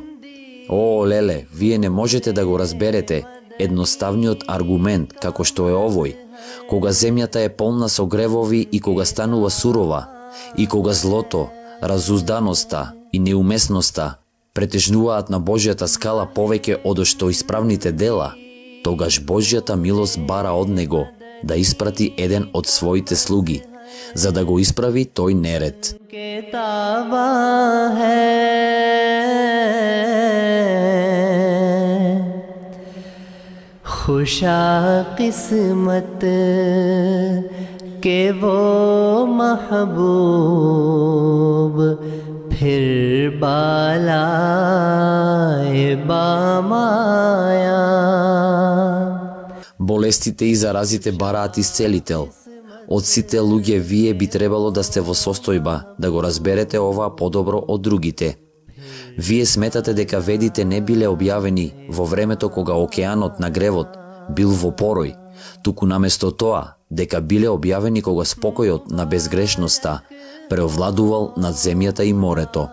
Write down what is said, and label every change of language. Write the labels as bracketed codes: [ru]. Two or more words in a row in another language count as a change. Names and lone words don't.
[mk] О, леле, вие не можете да го разберете едноставниот аргумент како што е овој, кога земјата е полна со гревови и кога станува сурова, и кога злото, разузданоста и неуместноста претежнуваат на Божјата скала повеќе од што исправните дела, тогаш Божјата милост бара од него да испрати еден од своите слуги, за да го исправи тој неред. [ur] خوشا قسمت کہ وہ محبوب پھر بالائے بام آیا. [mk] Болестите и заразите бараат исцелител. Од сите луѓе вие би требало да сте во состојба да го разберете ова подобро од другите. Вие сметате дека ведите не биле објавени во времето кога океанот на гревот бил во порој, туку наместо тоа дека биле објавени кога спокојот на безгрешноста преовладувал над земјата и морето.